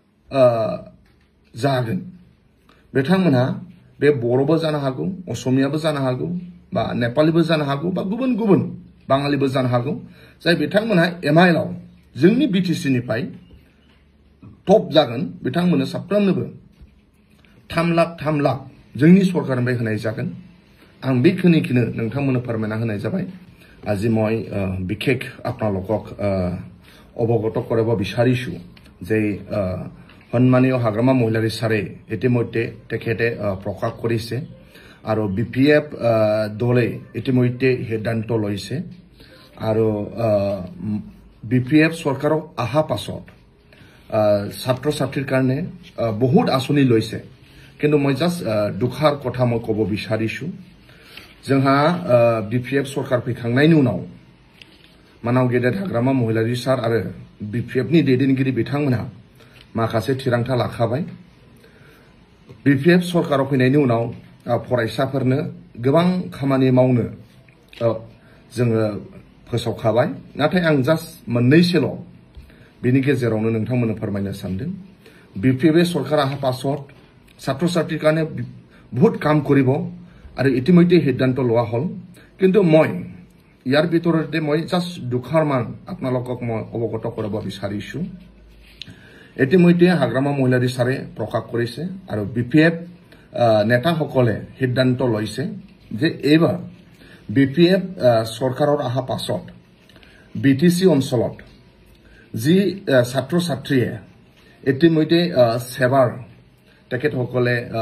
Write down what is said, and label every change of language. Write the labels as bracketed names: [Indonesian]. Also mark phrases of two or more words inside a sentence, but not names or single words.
[Bodo] जागोन बिथांमोनहा बे बर'बो जानो हागौ असमियाबो जानो हागौ बा नेपालीबो जानो हागौ बा गुबुन बाङालिबो जानो हागौ जाय बिथांमोनहा एमआइएलआव जोंनि बिटिसिनिफ्राय टप जागोन बिथांमोननो साफ्रोमनोबो 3 लाख जोंनि सरकारनिफ्राय होनाय जागोन आं बेखिनिखौनो नोंथांमोननो फोरमायना होनाय जाबाय [Assamese] আজি মই বিশেষ আপোনালোকক অৱগত কৰাব বিচাৰিছো যে সন্মানীয় হাগ্ৰামা মহিলাৰী ছাৰে ইতিমধ্যে তেখেতে প্ৰকাশ কৰিছে আৰু বিপিএফ দলে ইতিমধ্যে সিদ্ধান্ত লৈছে আৰু বিপিএফ চৰকাৰৰ আহা পাছত ছাত্ৰ ছাত্ৰীৰ কাৰণে বহুত আঁচনি লৈছে কিন্তু মই জাস্ট দুখাৰ কথা মই ক'ব বিচাৰিছো [Bodo] जोंहा बिपिएफ सरकार फैखांनायनि उनाव मानाव गेदेर हाग्रामा महिलारि सार आरो बिपिएफनि दैदेनगिरि बिथांमोनहा माखासे थिरांथा लाखाबाय बिपिएफ सरकाराव फैनायनि उनाव फरायसाफोरनो गोबां खामानि मावनो जोङो फोसावखाबाय नाथाय आं जास्ट मोननैसोल' बिनि गेजेरावनो नोंथांमोननो फोरमायनो सानदों बिपिएफ सरकारा [Assamese] आहा पाছত ছাত্ৰ ছাত্ৰীৰ কাৰণে বহুত কাম কৰিব আৰু ইতিমধ্যে সিদ্ধান্ত লোৱা হল কিন্তু মই ইয়াৰ ভিতৰতে মই জাস্ট দুখাৰমান আপোনালোকক মই অৱগত কৰাব বিচাৰিছো ইতিমধ্যে হাগ্ৰামা মহিলাৰী ছাৰে প্ৰকাশ কৰিছে আৰু বিপিএফ নেতাসকলে সিদ্ধান্ত লৈছে যে এইবাৰ বিপিএফ চৰকাৰৰ আহা পাছত বিটিসি অঞ্চলত যি ছাত্ৰ ছাত্ৰীয়ে ইতিমধ্যে সেৱাৰ তেখেতসকলে